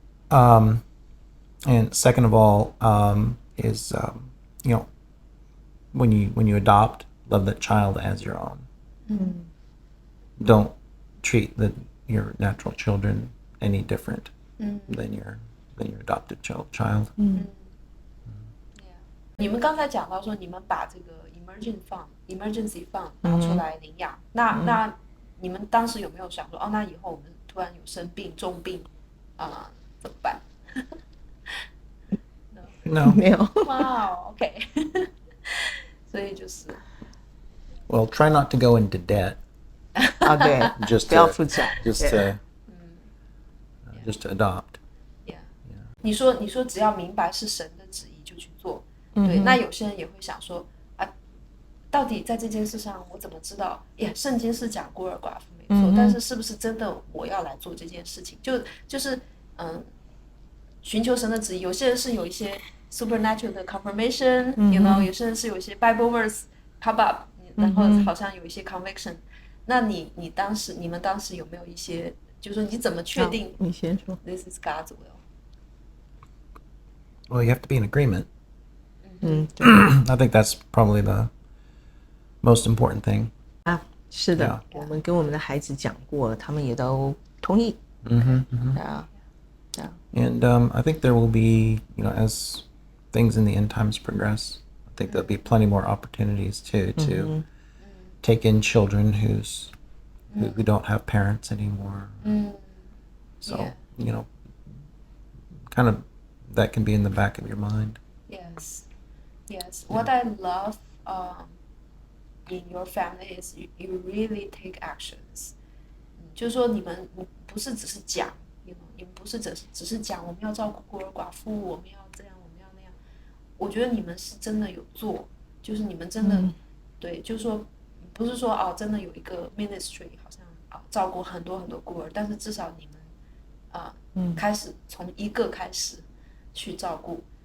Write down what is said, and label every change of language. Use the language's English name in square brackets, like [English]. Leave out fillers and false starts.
[English] And second of all, is when you adopt, love that child as your own. Don't treat your natural children any different than your adopted child. [Chinese] 你们刚才讲到说，你们把这个 emergency fund 拿出来领养，那你们当时有没有想说，那以后我们突然有生病、重病怎么办 [English] ？No. [Chinese] 没有。 [English] Wow, okay. [Chinese] 所以就是 [English] Well, try not to go into debt. [Chinese] 对， [English] Just [Chinese] 不要负债。 [English] just to adopt. Yeah. [Chinese] 你说只要明白是神的旨意就去做。对，那有些人也会想说到底在这件事上我怎么知道？圣经是讲孤儿寡妇没错，但是是不是真的我要来做这件事情？就是寻求神的旨意。有些人是有一些 supernatural 的 confirmation， 有些人是有一些 [English] Bible verse pop up， [Chinese] 然后好像有一些 conviction。那你们当时有没有一些，就是说你怎么确定？你先说。 [English] This is God's will. Well, you have to be in agreement. I think that's probably the most important thing. [Chinese] 是的，我们跟我们的孩子讲过，他们也都同意。 [English] And I think there will be, as things in the end times progress, I think there'll be plenty more opportunities to take in children who don't have parents anymore. So, kind of that can be in the back of your mind. Yes. What I love in your family is you really take actions. [Chinese] 就是说你们不是只是讲，你们不是只是讲我们要照顾孤儿寡妇，我们要这样，我们要那样。我觉得你们是真的有做，就是你们真的对，就是说不是说真的有一个 ministry 好像照顾很多很多孤儿，但是至少你们开始从一个开始去照顾。